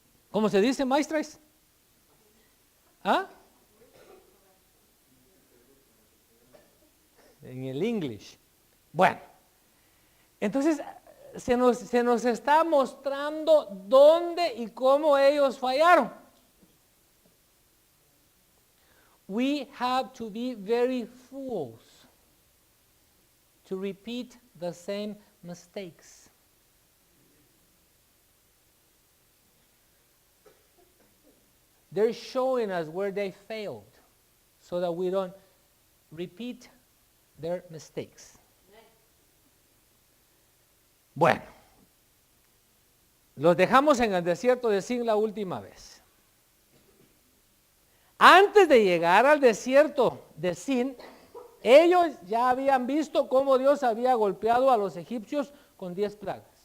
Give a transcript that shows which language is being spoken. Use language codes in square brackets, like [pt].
[es] ¿Cómo se dice, maestras? ¿Ah? En el English. Bueno, entonces se nos está mostrando dónde y cómo ellos fallaron. [en] We have to be very fools to repeat the same mistakes. They're showing us where they failed so that we don't repeat their mistakes. [es] Bueno, los dejamos en el desierto de Sin la última vez. Antes de llegar al desierto de Sin, ellos ya habían visto cómo Dios había golpeado a los egipcios con 10 plagas.